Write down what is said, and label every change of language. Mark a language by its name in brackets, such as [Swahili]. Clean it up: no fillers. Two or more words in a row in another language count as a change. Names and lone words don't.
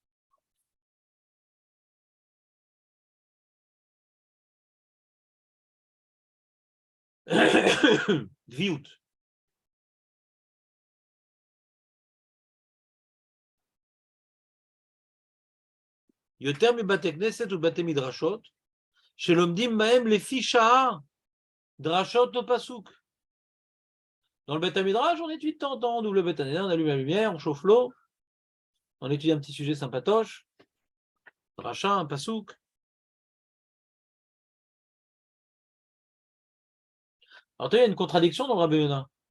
[Hebrew] Gviut. יותר מבתי כנסת ובתי מדרשות, שלומדים בהם לפי שעה, דרשות או פסוק. [French] Dans le Beth Midrash, on étudie de temps en temps, on ouvre le Beth Midrash, on allume la lumière, on chauffe l'eau, on étudie un petit sujet sympatoche, dracha, un pasouk. Alors, tu vois, il y a une contradiction dans le Rabbi Yonah.